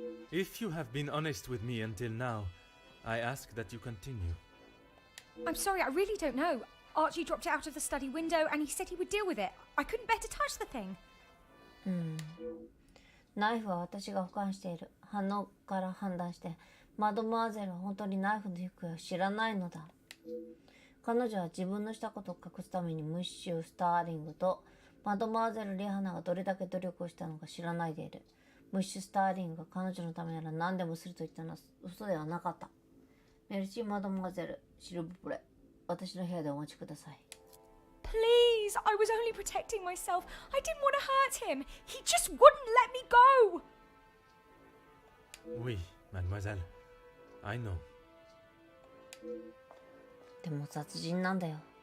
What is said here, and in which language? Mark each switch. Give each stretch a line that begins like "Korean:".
English: If you have been honest with me until now, I ask that you continue. I'm sorry, I really don't know. Archie dropped it out of the study window and he said he would deal with it. I couldn't bear to touch the thing.
Japanese: ナイフは私が保管している。反応から判断して、マドモアゼルは本当にナイフの行方を知らないのだ。彼女は自分のしたことを隠すためにムッシュ・スターリングとマドモアゼル・リハナがどれだけ努力をしたのか知らないでいる。ムッシュ・スターリングが彼女のためなら何でもすると言ったのは嘘ではなかった。メルシー・マドモアゼル、シルブプレ。私の部屋でお待ちください。
English: Please, I was only protecting myself. I didn't want to hurt him. He just wouldn't let me go.
French: Oui,
English: mademoiselle. I know.
Japanese: でも殺人なんだよ。